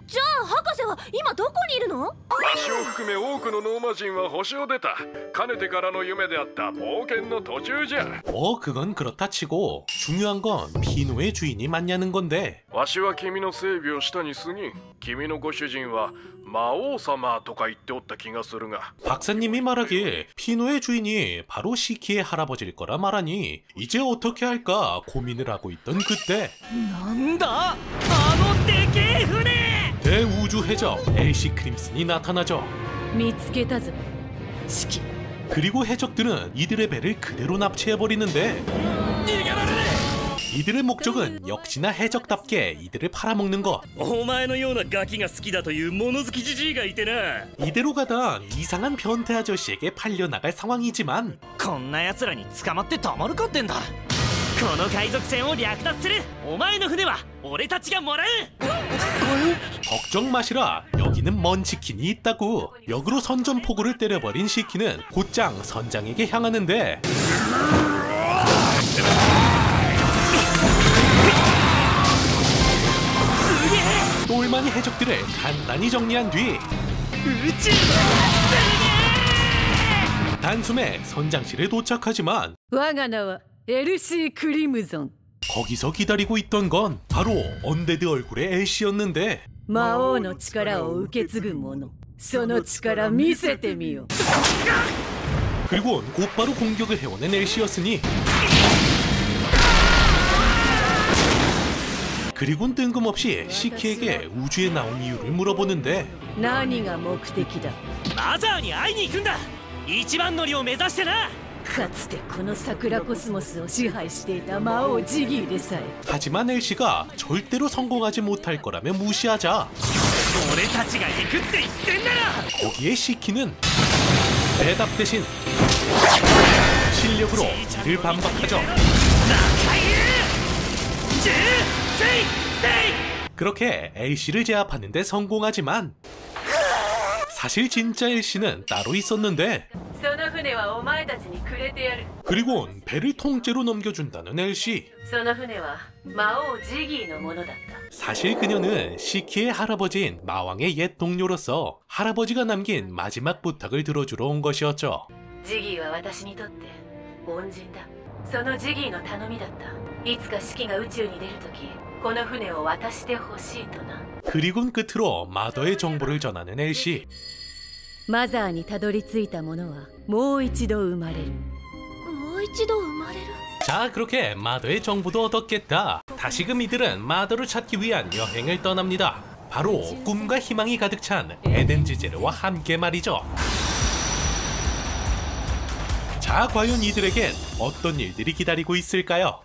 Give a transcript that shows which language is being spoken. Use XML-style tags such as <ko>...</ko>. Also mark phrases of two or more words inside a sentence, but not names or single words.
<ja>じゃあ博士は今どこにいるの？星を含め多くのノーマ人は星を出た。かねてからの夢であった冒険の途中じゃ。</ja> <ko>그건 그렇다 치고 중요한 건 피노의 주인이 맞냐는 건데</ko> <ja>わしは君の整備をしたに過ぎ、君のご主人は魔王様とか言っておった気がするが。</ja> <ko>박사님이 말하길 피노의 주인이 바로 시키의 할아버지일 거라 말하니 이제 어떻게 할까 고민을 하고 있던 그때</ko> <ja>なんだあのでけえ船。</ja> <ko>대우주 해적 엘시 크림슨이 나타나죠.</ko> <ja>見つけたぞシキ。</ja> <ko>그리고 해적들은 이들의 배를 그대로 납치해버리는데 이들의 목적은 역시나 해적답게 이들을 팔아먹는 것.</ko> <ja>お前のようなガキが好きだという物好きじじいがいてな。</ja> <ko>이대로 가던 이상한 변태 아저씨에게 팔려나갈 상황이지만</ko> <ja>こんな奴らに捕まってたまるかってんだ。この海賊船を略奪する。お前の船は俺たちがもらう。</ja> <ko>걱정 마시라, 여기는 먼치킨이 있다고. 역으로 선전포고를 때려버린 시키는 곧장 선장에게 향하는데 똘마니 해적들을 간단히 정리한 뒤 단숨에 선장실에 도착하지만</ko> <ja>我が名はエルシー・クリムゾン。</ja> <ko>거기서 기다리고 있던 건 바로 언데드 얼굴의 엘시였는데</ko> <ja>魔王の力を受け継ぐ者その力見せてみよ。</ja> <ko>그리고 곧바로 공격을 해오는 엘시였으니 그리곤 뜬금없이 시키에게 우주에 나온 이유를 물어보는데</ko> <ja>何が目的だ。マザーに会いに行くんだ。一番乗りを目指してな。かつてこの桜コスモスを支配していた魔王ジギーでさえ。</ja> <ko>하지만 엘시가 절대로 성공하지 못할 거라며 무시하자</ko> <ja>俺たちが行くって言ってんだろ。</ja> <ko>거기에 시키는 대답 대신 실력으로 이를 반박하죠.</ko> <ja>中入れ。せいせい。</ja> <ko>그렇게 엘시를 제압하는 데 성공하지만 사실 진짜 엘시는 따로 있었는데</ko> <ja>その船はお前たちにくれてやる。</ja> <ko>그리곤 배를 통째로 넘겨준다는 엘시.</ko> <ja>その船は魔王ジギーのものだった。</ja> <ko>사실 그녀는 시키의 할아버지인 마왕의 옛 동료로서 할아버지가 남긴 마지막 부탁을 들어주러 온 것이었죠.</ko> <ja>ジギーは私にとって恩人だ。そのジギーの頼みだった。いつかシキが宇宙に出るときこの船を渡してほしいとな。</ja> <ko>그리곤 끝으로 마더의 정보를 전하는 엘시.</ko> <ja>マザーにたどり着いた者はもう一度生まれる。もう一度生まれる。</ja> <ko>자, 그렇게 마더의 정보도 얻었겠다. 다시금 이들은 마더를 찾기 위한 여행을 떠납니다. 바로 꿈과 희망이 가득 찬 에덴즈제르와 함께 말이죠. 자, 과연 이들에겐 어떤 일들이 기다리고 있을까요?</ko>